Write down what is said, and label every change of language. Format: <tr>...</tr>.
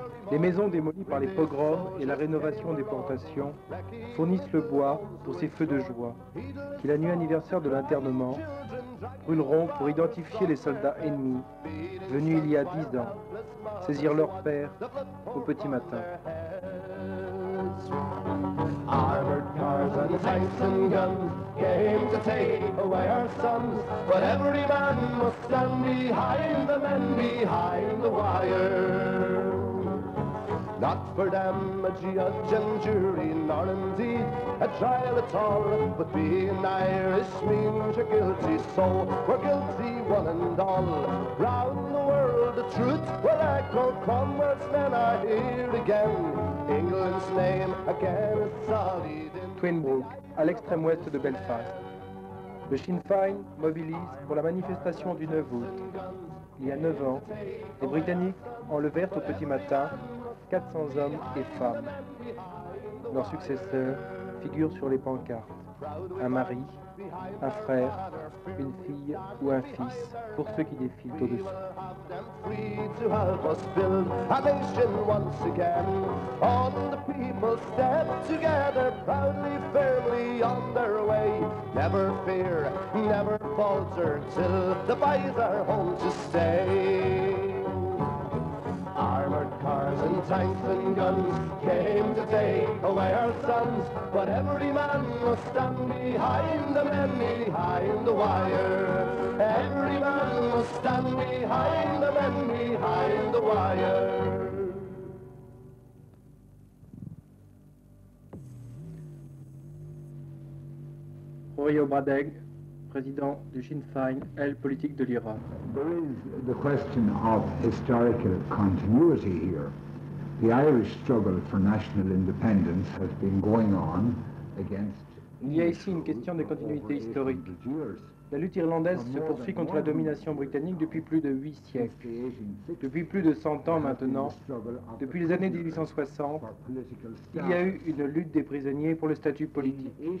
<fr>Les maisons démolies par les pogroms et la rénovation des plantations fournissent le bois pour ces feux de joie, qui la nuit anniversaire de l'internement brûleront pour identifier les soldats ennemis venus il y a 10 ans, saisir leur père au petit matin.</fr> <en>Armored cars and tanks and guns came to take away our sons, but every man must stand behind the men behind the wire. Not for them a judge and jury, nor indeed a trial at all, but being Irish means you're guilty, so we're guilty one and all. Round the world the truth will echo, Cromwell's men are here again. England's name again is solid in</en> <fr>Twinbrook, à l'extrême ouest de Belfast. Le Sinn Féin mobilise pour la manifestation du 9 août. Il y a 9 ans, les Britanniques enlevèrent au petit matin 400 hommes et femmes. Leurs successeurs figurent sur les pancartes. Un mari, un frère, une fille ou un fils, pour ceux qui défilent au-dessous.</fr> <en>free to help us build a nation once again. All the people step together, proudly, firmly on their way. Never fear, never falter, till the boys are home to stay. Armored cars and tanks and guns came to take away our sons, but every man must stand behind the men behind the wire. Every man must stand behind the men behind the wire.</en> <fr>Rory O'Brien, président du Sinn Féin, aile politique de l'Irak.</fr> <en>There is the question of historical continuity here. The Irish struggle for national independence has been going on against.</en> <fr>Il y a ici une question de continuité historique. La lutte irlandaise se poursuit contre la domination britannique depuis plus de 8 siècles. Depuis plus de 100 ans maintenant, depuis les années 1860, il y a eu une lutte des prisonniers pour le statut politique.</fr>